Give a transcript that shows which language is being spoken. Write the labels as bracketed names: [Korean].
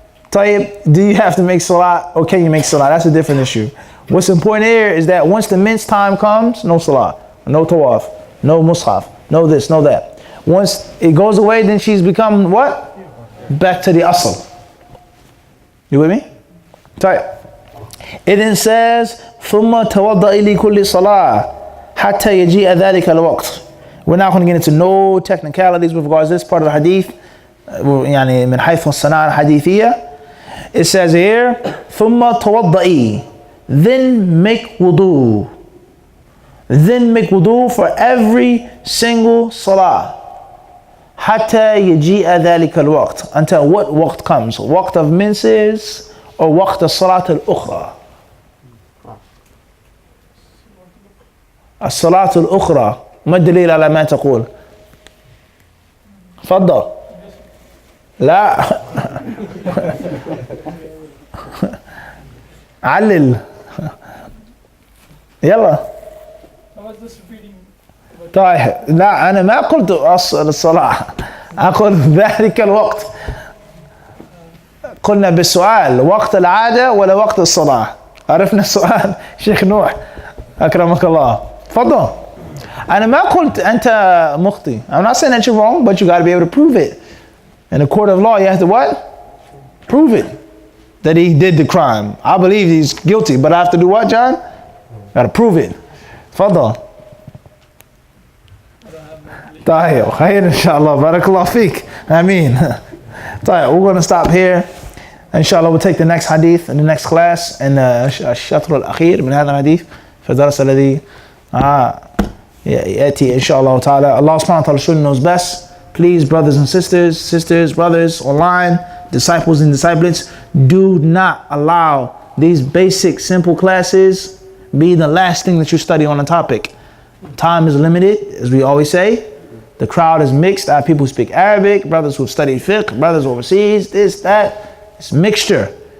[English] Tayyib, do you have to make salah or can you make salah? That's a different issue. What's important here is that once the men's time comes, no salah, no tawaf, no mushaf, no this, no that. Once it goes away, then she's become what? Back to the asl. You with me? Tayyib. It then says, [Arabic] ثُمَّ تَوَضَّئِ لِكُلِّ صَلَاةٍ حَتَّى يَجِيءَ ذَلِكَ الْوَقْتِ. [English] We're not going to get into no technicalities with regards to this part of the hadith. [Arabic] يعني من حيث الصناعة الحديثية. [English] It says here, [Arabic] ثُمَّ تَوَضَّئِ. [English] Then make wudu. Then make wudu for every single salah. [Arabic] حَتَّى يَجِيءَ ذَلِكَ الْوَقْتِ. [English] Until what waqt comes? Waqt of menses or waqt [Arabic] الصلاة الأخرى. الصلاة الأخرى. ما الدليل على ما تقول؟ تفضل. لا. علل. يلا. طيب لا أنا ما قلت أصل الصلاة، أقول ذلك الوقت. قلنا بالسؤال وقت العادة ولا وقت الصلاة؟ عرفنا السؤال شيخ نوح أكرمك الله. تفضل. أنا ما قلت أنت مخطئ. [English] I'm not saying that you're wrong, but you got to be able to prove it. In a court of law, you have to what? Prove it. That he did the crime. I believe he's guilty, but I have to do what, John? Got to prove it. [Arabic] تفضل. طيب خير إن شاء الله. بارك الله فيك. آمين. طيب [English] we're going to stop here. Inshallah we'll take the next hadith in the next class and [Arabic] الشطر الأخير من هذا الحديث في الدرس الذي يأتي إن شاء الله تعالى. [English] Allah subhanahu wa ta'ala surely knows best. Please, brothers and sisters, brothers online, disciples and disciples, do not allow these basic simple classes be the last thing that you study on a topic. Time is limited, as we always say. The crowd is mixed. I have people who speak Arabic, brothers who have studied fiqh, brothers overseas, this, that. It's mixture.